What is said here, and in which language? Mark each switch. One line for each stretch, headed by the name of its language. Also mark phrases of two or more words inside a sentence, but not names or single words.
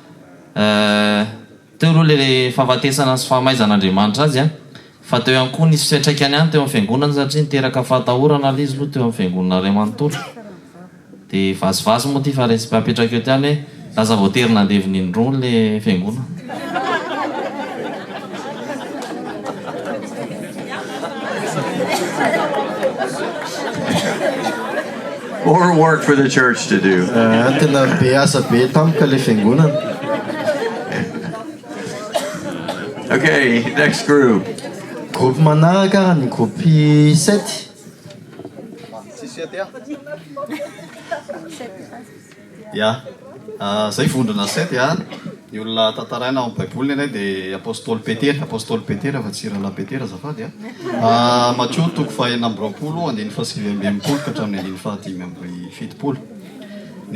Malagasy: teo aloha le fahafatesana sy fahamaizan'Andriamanitra azy fa teo ihany koa nisy fiatraikany ihany teo amin'ny fiangonana satria niteraka fahatahorana le izy aloha teo amin'ny fiangonana ray manontolo dia vazivazy moa ty fa resy mpapetraka eo tiany hoe laza voatery nandeviny indrony le fiangonana.
English: More work for the church to do.
Malagasy: Tena be asa be tampoka le fiangonana.
English: Okay, next group.
Malagasy: Groupe manaraka ny groupe 7. Ya, zay vondrona 7 ny olona tantaraina ao amin'ny baiboly anay dia apôstôly Petera fa tsy rahalahy Petera azafady Matteo toko faha 4 andiny faha 7 ka hatramin'ny andiny faha 5 ny